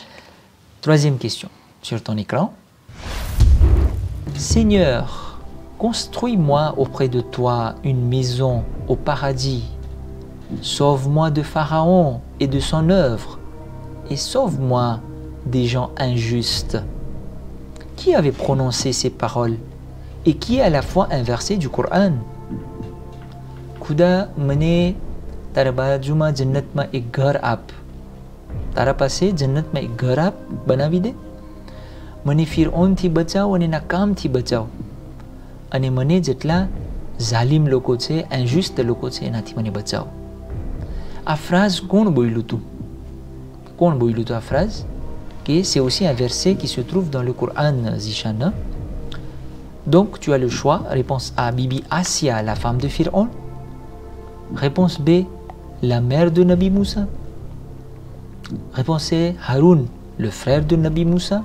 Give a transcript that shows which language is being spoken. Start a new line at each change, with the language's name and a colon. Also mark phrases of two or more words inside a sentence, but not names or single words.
French: Troisième question sur ton écran. Seigneur, construis-moi auprès de toi une maison au paradis. Sauve-moi de Pharaon et de son œuvre. Et sauve-moi des gens injustes. Qui avait prononcé ces paroles et qui est à la fois un verset du Coran?
Gujarati: ખુદા મને તારા બાજુમાં જન્નત માં એક ઘર આપ. Tara પાસે જન્નત માં એક ઘર આપ બનાવી દે. મને ફિરૌનથી બચાવ અને નકામથી બચાવ. અને મને જેટલા ઝાલિમ લોકો છે, ઇન્જસ્ટ લોકો છે, એનાથી મને બચાવ. આ phrase કોણ બોલ્યું તું? કોણ બોલ્યું તું આ phrase?
French: Que c'est aussi un verset qui se trouve dans le Coran, Zishan. Donc, tu as le choix. Réponse A, Bibi Assia, la femme de Pharaon. Réponse B, la mère de Nabi Moussa. Réponse C, Haroun, le frère de Nabi Moussa.